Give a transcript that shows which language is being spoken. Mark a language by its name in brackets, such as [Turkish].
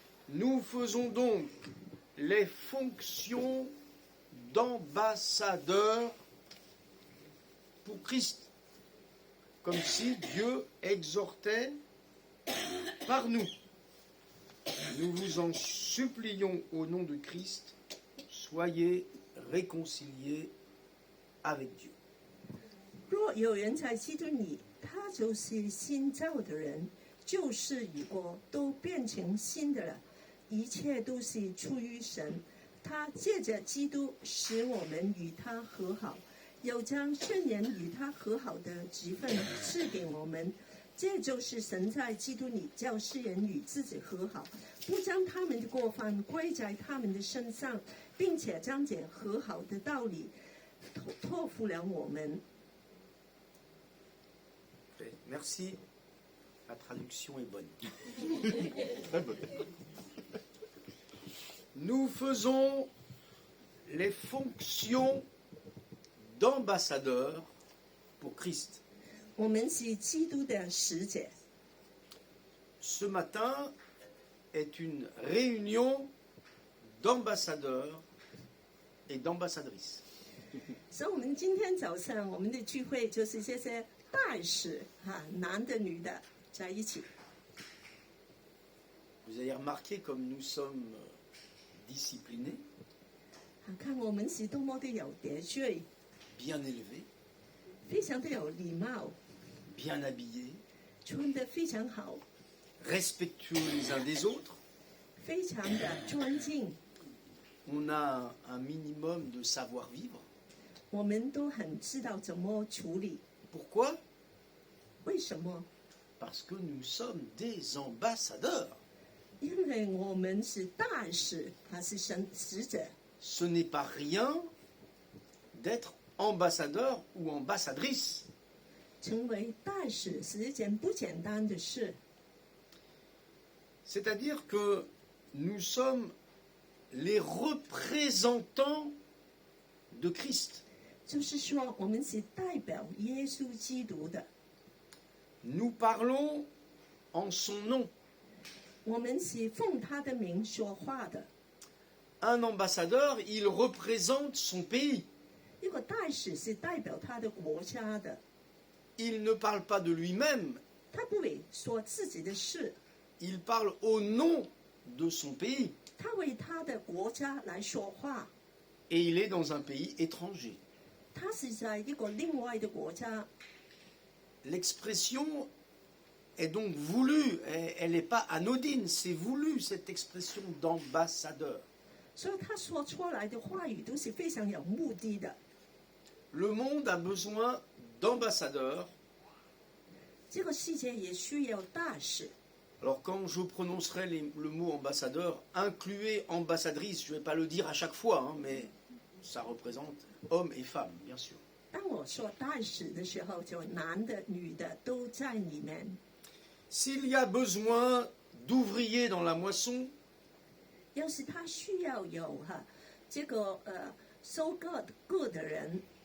[French] Nous faisons donc les fonctions d'ambassadeurs pour Christ, comme si Dieu exhortait par nous. Nous vous en supplions au nom de Christ, soyez réconciliés avec Dieu. [Chinese] 若有人在基督里，他就是新造的人，旧事已过，都变成新的了。一切都是出于神，他借着基督使我们与他和好，又将圣人与他和好的职分赐给我们。这就是神在基督里叫世人与自己和好，不将他们的过犯归在他们的身上，并且将这和好的道理托付了我们。 [French] Merci. La traduction est bonne. Très bonne. Nous faisons les fonctions d'ambassadeurs pour Christ. [Chinese] 我们是基督的使者。 [French] Ce matin est une réunion d'ambassadeurs et d'ambassadrices. [Chinese] 所以，我们今天早上我们的聚会就是这些大使男的女的在一起。 [French] Vous avez remarqué comme nous sommes disciplinés, [Chinese] 看我们是多么的有秩序， [French] bien élevés, [Chinese] 非常的有礼貌， [French] bien habillés, [Chinese] 穿得非常好， [French] respectueux les uns des autres. [Chinese] 非常的尊敬。 [French] On a un minimum de savoir-vivre. [Chinese] 我们都很知道怎么处理。 [French] Pourquoi? [Chinese] 为什么？ [French] Parce que nous sommes des ambassadeurs. [Chinese] 因为我们是大使，他是神使者。 [French] Ce n'est pas rien d'être ambassadeur ou ambassadrice. [Chinese] 成为大使是一件不简单的事。 [French] C'est-à-dire que nous sommes les représentants de Christ. [Chinese] 就是说，我们是代表耶稣基督的， [French] Nous parlons en son nom. [Chinese] 我们是奉他的名说话的。 [French] Un ambassadeur, il représente son pays. [Chinese] 一个大使是代表他的国家的， [French] Il ne parle pas de lui-même, [Chinese] 他不会说自己的事， [French] il parle au nom de son pays. [Chinese] 他为他的国家来说话。 [French] Et il est dans un pays étranger. [Chinese] 他是在一个另外的国家， [French] L'expression est donc voulue, elle n'est pas anodine, c'est voulu cette expression d'ambassadeur. [Chinese] 所以他说出来的话语都是非常有目的的。 [French] Le monde a besoin d'ambassadeurs. [Chinese] 这个世界也需要大使。 [French] Alors quand je prononcerai le mot ambassadeur, incluez ambassadrice, je ne vais pas le dire à chaque fois, hein, mais ça représente hommes et femmes, bien sûr. [Chinese] 当我说大使的时候，就男的、女的都在里面。 [French] S'il y a besoin d'ouvriers dans la moisson, [Chinese] 要是他需要有这个收割的人，